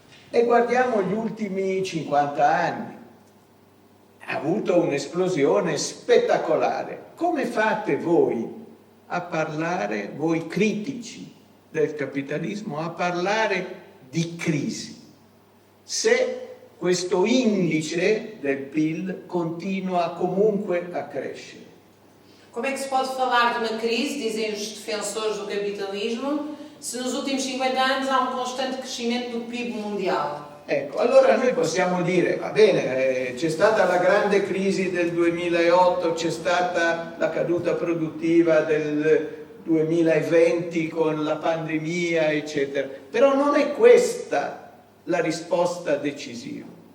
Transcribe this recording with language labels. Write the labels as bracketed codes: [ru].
[it] E guardiamo gli ultimi 50 anni. Ha avuto un'esplosione spettacolare. Come fate voi a parlare, voi critici del capitalismo, a parlare di crisi, se questo indice del PIL continua comunque a crescere? [pt] Como é que se pode falar de uma crise, dizem os defensores do capitalismo, se nos últimos 50 anos há constante crescimento do PIB mundial? [it] Ecco, allora noi possiamo dire, va bene, c'è stata la grande crisi del 2008, c'è stata la caduta produttiva del 2020 con la pandemia, eccetera. Però non è questa la risposta decisiva.